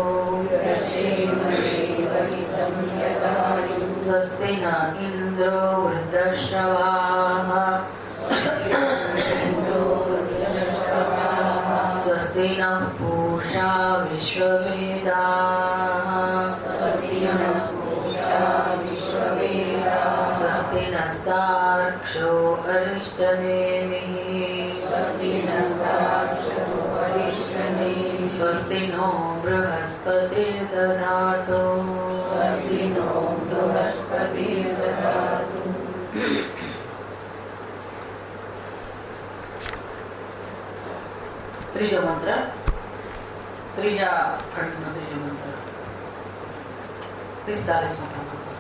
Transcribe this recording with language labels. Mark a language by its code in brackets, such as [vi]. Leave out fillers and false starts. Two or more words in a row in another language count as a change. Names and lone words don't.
[sa] स्वस्ति न इन्द्रो वृद्धश्रवाः स्वस्ति नः पूषा विश्ववेदाः स्वस्ति नस्तार्क्ष्यो अरिष्टनेमिः स्वस्ति नो बृहस्पतिर्दधातु [gu] ત્રીજો મંત્ર, ત્રીજા ખંડનો ત્રીજો મંત્ર, 45મો મંત્ર.